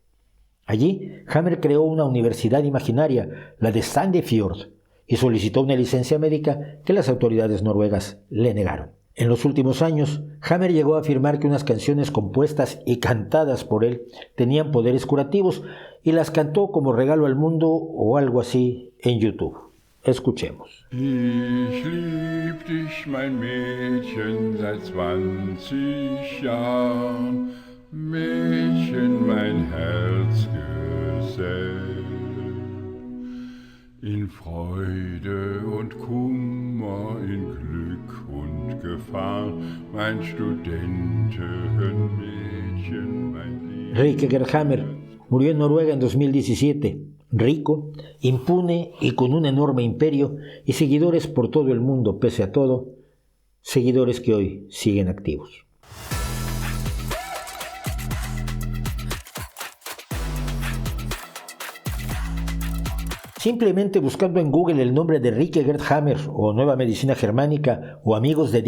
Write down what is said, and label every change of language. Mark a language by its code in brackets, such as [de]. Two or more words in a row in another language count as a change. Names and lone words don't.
[es] Allí, Hammer creó una universidad imaginaria, la de Sandefjord, y solicitó una licencia médica que las autoridades noruegas le negaron. En los últimos años, Hammer llegó a afirmar que unas canciones compuestas y cantadas por él tenían poderes curativos y las cantó como regalo al mundo o algo así en YouTube. Escuchemos. [de] Ich lieb dich, mein Mädchen, seit 20 Jahren, Mädchen, mein Herzgesell. In Freude und Kummer, in Glück und Gefahr, mein Studentenmädchen, mein Lieb. [es] Rike Gerd Hammer murió en Noruega en 2017, rico, impune y con un enorme imperio y seguidores por todo el mundo pese a todo, seguidores que hoy siguen activos. Simplemente buscando en Google el nombre de Rike Gerd Hammer o Nueva Medicina Germánica o Amigos de